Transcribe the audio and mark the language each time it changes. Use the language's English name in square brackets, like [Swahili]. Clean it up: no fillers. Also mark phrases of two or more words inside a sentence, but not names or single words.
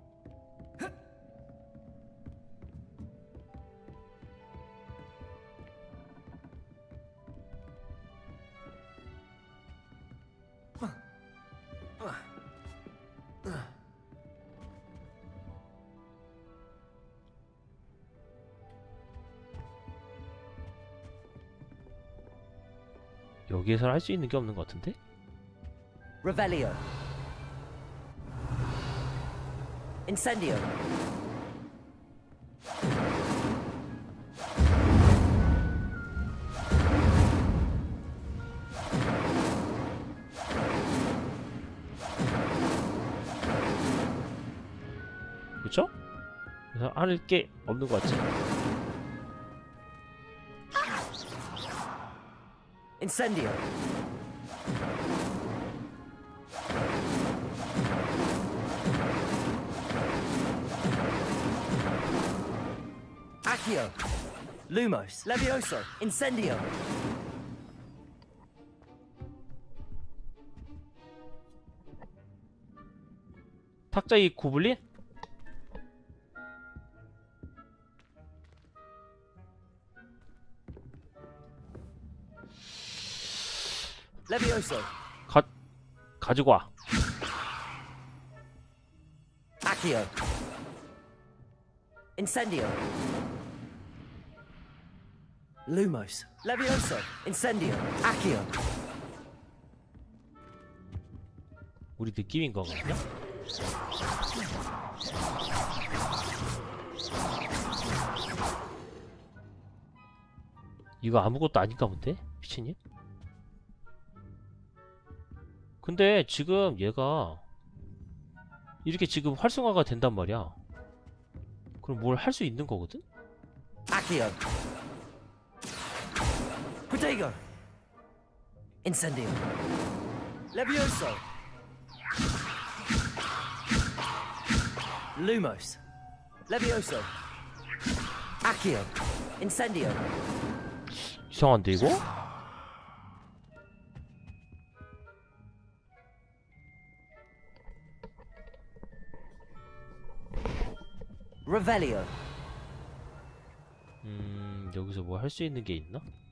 [Korean] 여기에서 할 수 있는 게 없는 것 같은데? Revelio. Incendio. 그쵸? 그래서 할 게 없는 것 같지? Incendio. Accio. Lumos. Levioso. Incendio. 탁자이 고블린? Levioso. 가지고 와. Accio. Incendio. Lumos. Levioso. Incendio. Accio. 우리 느낌인 거거든요? 이거 아무것도 아닌가 본데? 미친님? 근데 지금 얘가 이렇게 지금 활성화가 된단 말이야. 그럼 뭘 할 수 있는 거거든? Accio. Protego. Incendio. Levioso. Lumos. Levioso. Accio. Incendio. 이상한데 이거? Revelio. 여기서 뭐 할 수 있는 게 있나?